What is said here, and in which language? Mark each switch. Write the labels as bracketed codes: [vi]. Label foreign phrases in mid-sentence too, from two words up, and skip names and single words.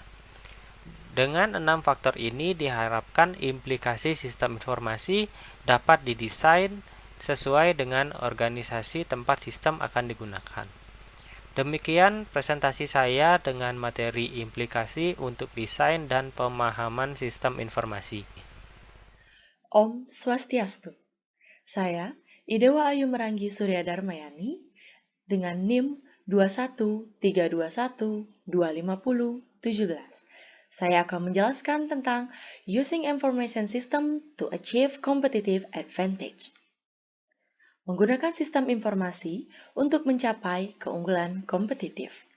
[id] Dengan 6 faktor ini diharapkan implikasi sistem informasi dapat didesain sesuai dengan organisasi tempat sistem akan digunakan. Demikian presentasi saya dengan materi implikasi untuk desain dan pemahaman sistem informasi. [ban] Om Swastiastu. [id] Saya, Idewa Ayu Meranggi Surya Darmayani, dengan NIM 2132125025017. Saya akan menjelaskan tentang [en] Using Information System to Achieve Competitive Advantage. [id] Menggunakan sistem informasi untuk mencapai keunggulan kompetitif.